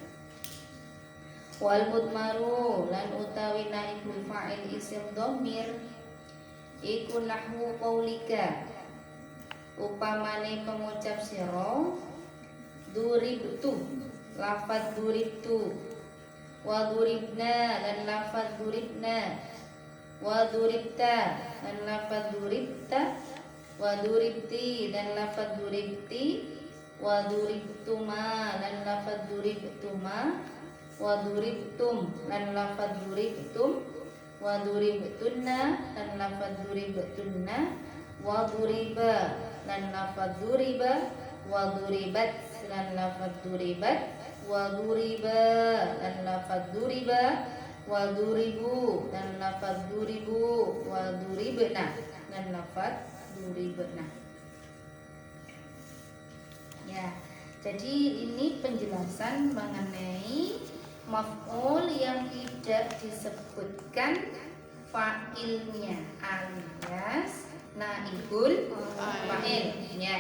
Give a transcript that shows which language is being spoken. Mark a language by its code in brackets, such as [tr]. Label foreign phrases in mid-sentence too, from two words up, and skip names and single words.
[ar] والمضمر [jv] lan utawi [ar] نائب الفاعل اسم ضمير iku نحو قولك [jv] upamane pengucap sira [ar] ضُرِبْتُ لفظ ضُرِبْتُ و ضُرِبْنَا lan لفظ ضُرِبْنَا و ضُرِبْتَ dan لفظ ضُرِبْتَ و ضُرِبْتِ dan لفظ ضُرِبْتِ و ضُرِبْتُمَا dan لفظ ضُرِبْتُمَا و ضُرِبْتُمْ dan لفظ ضُرِبْتُمْ و ضُرِبْتُنَّ dan لفظ ضُرِبْتُنَّ و ضُرِبَ dan لفظ ضُرِبَ و ضُرِبَتْ dan لفظ ضُرِبَتْ و ضُرِبَا dan لفظ ضُرِبَا و ضُرِبُوا dan لفظ ضُرِبُوا و ضُرِبْنَ dan لفظ ضُرِبْنَ. [id] Ya, jadi ini penjelasan mengenai maf'ul yang tidak disebutkan fa'ilnya alias [ar] نائب الفاعل [id] ya.